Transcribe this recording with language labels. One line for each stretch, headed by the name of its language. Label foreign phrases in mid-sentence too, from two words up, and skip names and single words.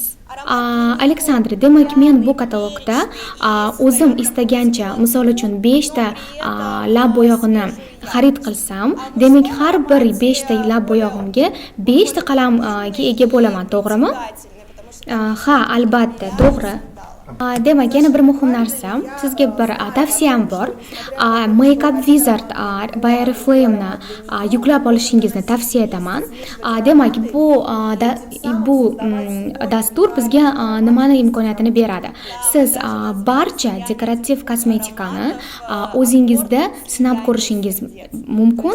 Uzbek: Aleksandra, demak men bu katalogda o'zim istagancha, misol uchun 5 ta lab bo'yog'ini xarid qilsam, demak har bir 5 ta lab bo'yog'imga 5 ta qalamga ega bo'laman, to'g'rimi? Ha, albatta, to'g'ri. Demak, yana bir muhim narsa, sizga bir tavsiyam bor. Makeup Wizard by Oriflame ni yuklab olishingizni tavsiya etaman. Demak, bu dastur bizga nimani imkoniyatini beradi? Siz barcha dekorativ kosmetikani o'zingizda sinab ko'rishingiz mumkin.